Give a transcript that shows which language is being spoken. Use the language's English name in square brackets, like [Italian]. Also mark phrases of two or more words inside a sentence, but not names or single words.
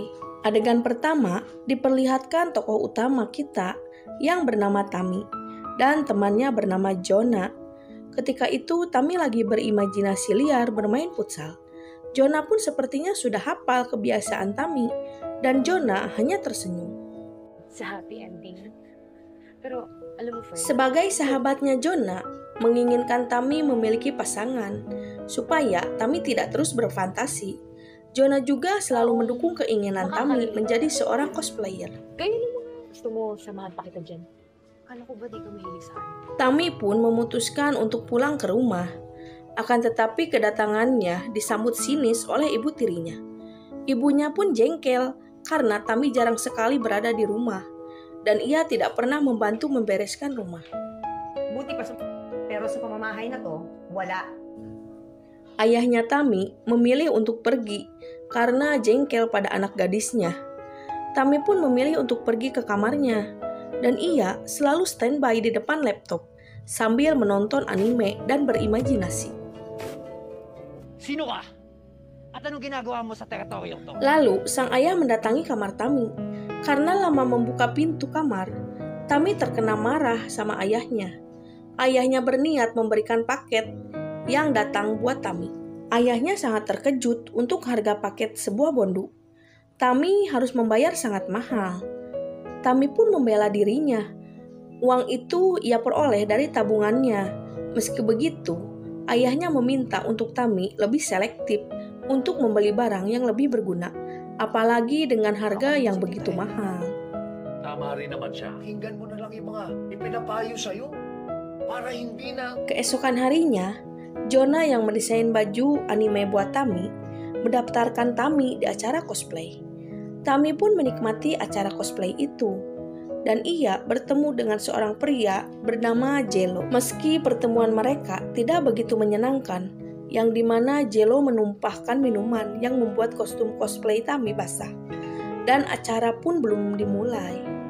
[Indonesian] Adegan pertama diperlihatkan tokoh utama kita yang bernama Tami dan temannya bernama Jonah. Ketika itu Tami lagi berimajinasi liar bermain futsal. Jonah pun sepertinya sudah hafal kebiasaan Tami dan Jonah hanya tersenyum. [English] Happy ending. [Filipino] Pero alam mo, friend, [Indonesian] sebagai sahabatnya Jonah menginginkan Tami memiliki pasangan supaya Tami tidak terus berfantasi. Jonah juga selalu mendukung keinginan Tami menjadi seorang cosplayer. [Filipino] Kayo naman gusto mo samahan pa kita dyan. Kala ko ba di ka mahilig sa akin? [Indonesian] Tami pun memutuskan untuk pulang ke rumah. Akan tetapi kedatangannya disambut sinis oleh ibu tirinya. Ibunya pun jengkel karena Tami jarang sekali berada di rumah dan ia tidak pernah membantu membereskan rumah. [Filipino] Buti pa pero sa pamamahay na to, wala. [Indonesian] Ayahnya Tami memilih untuk pergi karena jengkel pada anak gadisnya. Tami pun memilih untuk pergi ke kamarnya dan ia selalu standby di depan laptop sambil menonton anime dan berimajinasi. [Filipino] Sino ka? At anong ginagawa mo sa teritoryong to? [Indonesian] Lalu sang ayah mendatangi kamar Tami. Karena lama membuka pintu kamar, Tami terkena marah sama ayahnya. Ayahnya berniat memberikan paket yang datang buat Tami. Ayahnya sangat terkejut untuk harga paket sebuah bondu. Tami harus membayar sangat mahal. Tami pun membela dirinya. Uang itu ia peroleh dari tabungannya. Meski begitu, ayahnya meminta untuk Tami lebih selektif untuk membeli barang yang lebih berguna, apalagi dengan harga yang begitu mahal. [Filipino] Tama rin naman siya. Pakinggan mo na lang yung mga ipinapayo sa'yo para hindi na... [Indonesian] Keesokan harinya, Jonah yang mendesain baju anime buat Tami mendaftarkan Tami di acara cosplay. Tami pun menikmati acara cosplay itu dan ia bertemu dengan seorang pria bernama Jello. Meski pertemuan mereka tidak begitu menyenangkan, yang dimana Jello menumpahkan minuman yang membuat kostum cosplay Tami basah dan acara pun belum dimulai.